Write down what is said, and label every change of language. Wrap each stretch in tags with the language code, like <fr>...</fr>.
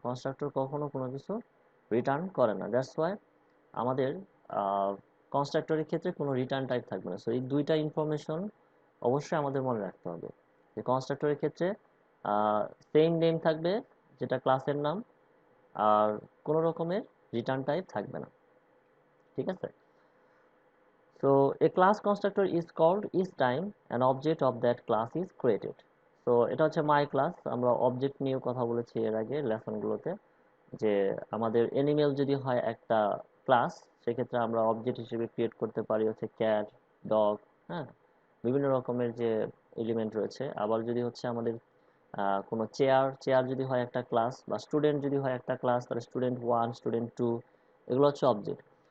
<bn>Constructor কখনো কোনো কিছু রিটার্ন করে না।</bn> <en>that's why</en> <bn>আমাদের কনস্ট্রাক্টরের ক্ষেত্রে কোনো রিটার্ন টাইপ থাকবে না। সো এই দুইটা ইনফরমেশন অবশ্যই আমাদের মনে রাখতে হবে যে কনস্ট্রাক্টরের ক্ষেত্রে সেম নেম থাকবে যেটা ক্লাসের নাম, আর কোনো রকমের রিটার্ন টাইপ থাকবে না, ঠিক আছে?</bn> <en>So a class constructor is called each time an object of that class is created.</en> <bn>So এটা হচ্ছে my class। আমরা অবজেক্ট নিয়ে কথা বলেছি এর আগে লেসনগুলোতে, যে আমাদের অ্যানিমেল যদি হয় একটা ক্লাস সেক্ষেত্রে আমরা অবজেক্ট হিসেবে ক্রিয়েট করতে পারি হচ্ছে ক্যাট, ডগ, হ্যাঁ, বিভিন্ন রকমের যে এলিমেন্ট রয়েছে। আবার যদি হচ্ছে আমাদের কোনো চেয়ার, চেয়ার যদি হয় একটা ক্লাস, বা স্টুডেন্ট যদি হয় একটা ক্লাস, তাহলে স্টুডেন্ট 1, স্টুডেন্ট 2, এগুলো হচ্ছে অবজেক্ট।</bn>